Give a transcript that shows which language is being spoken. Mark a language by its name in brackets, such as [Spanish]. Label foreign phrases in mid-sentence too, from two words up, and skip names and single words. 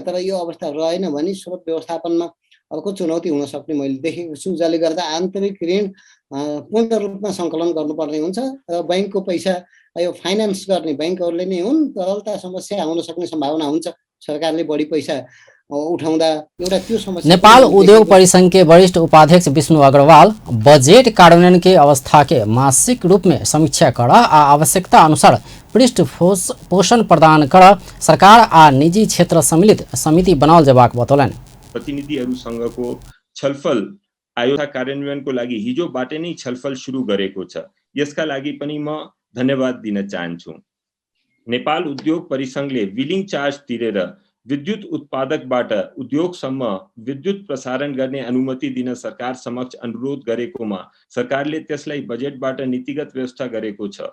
[Nepali] तर यो अवस्था रहेन भने स्रोत व्यवस्थापनमा अर्को चुनौती हुन सक्ने मैले देखेको छु। जसले गर्दा आन्तरिक ऋण पूर्ण रूपमा सङ्कलन गर्नुपर्ने हुन्छ र बैंकको पैसा यो फाइनान्स गर्ने बैंकहरूले नै हुन्। तरलता समस्या आउन सक्ने सम्भावना हुन्छ। सरकारले बढी पैसा उठाउँदा एउटा त्यो समस्या। [Maithili] नेपाल उद्योग परिसंघ के वरिष्ठ उपाध्यक्ष विष्णु अग्रवाल बजेट कार्यान्वयन के अवस्था के मासिक रूप में समीक्षा कर आवश्यकता अनुसार पृष्ठपोषण प्रदान कर सरकार आ निजी क्षेत्र सम्मिलित समिति बनाओल जबाक बतौलें। [Nepali] प्रतिनिधिहरूसँगको छलफल आयोजना कार्यान्वयनको लागि हिजोबाटै नै छलफल सुरु गरेको छ। यसका लागि पनि म धन्यवाद दिन चाहन्छु। नेपाल उद्योग परिसंघले बिलिङ चार्ज तिरेर विद्युत उत्पादकबाट उद्योगसम्म विद्युत प्रसारण गर्ने अनुमति दिन सरकार समक्ष अनुरोध गरेकोमा सरकारले त्यसलाई बजेटबाट नीतिगत व्यवस्था गरेको छ।